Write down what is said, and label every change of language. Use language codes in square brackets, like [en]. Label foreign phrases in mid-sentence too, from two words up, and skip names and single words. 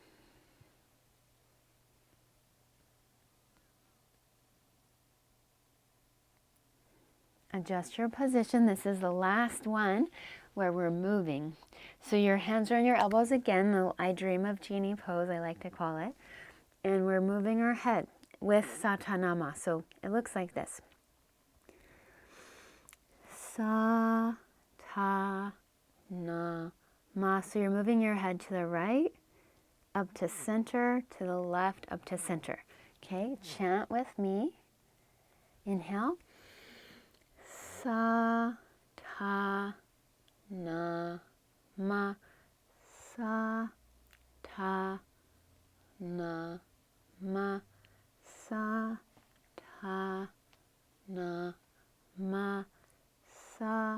[en] Adjust your position. This is the last one where we're moving. So your hands are on your elbows again, the I Dream of Genie pose, I like to call it. And we're moving our head with Satanama. So it looks like this. [sa] Sa, ta, na, ma. [en] So you're moving your head to the right, up to center, to the left, up to center. Okay, chant with me. Inhale. [sa] Sa, ta, na, ma. Sa, ta, na, ma, sa, ta, na, ma, sa,